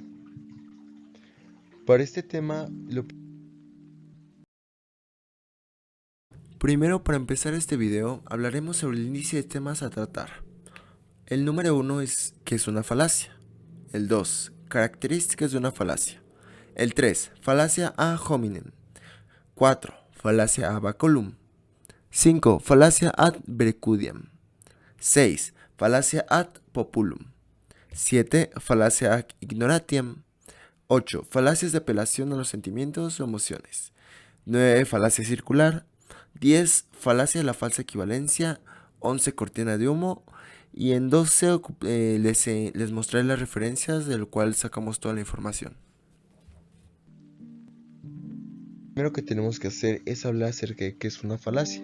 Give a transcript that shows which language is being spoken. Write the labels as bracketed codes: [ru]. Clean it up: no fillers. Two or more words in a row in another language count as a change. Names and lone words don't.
[es] Para este tema, Primero, para empezar este video, hablaremos sobre el índice de temas a tratar. El número 1 es ¿qué es una falacia? El 2, características de una falacia. El 3, falacia [la] ad hominem. [es] 4, falacia [la] ad baculum. [es] 5, falacia [la] ad precudiam. [es] 6, falacia [la] ad populum. [es] 7, falacia [la] ad ignoratiam. [es] 8, falacias de apelación a los sentimientos o emociones. 9, falacia circular. 10, falacia de la falsa equivalencia. 11, cortina de humo. Y en 12 les mostraré las referencias de lo cual sacamos toda la información. lo primero que tenemos que hacer es hablar acerca de qué es una falacia.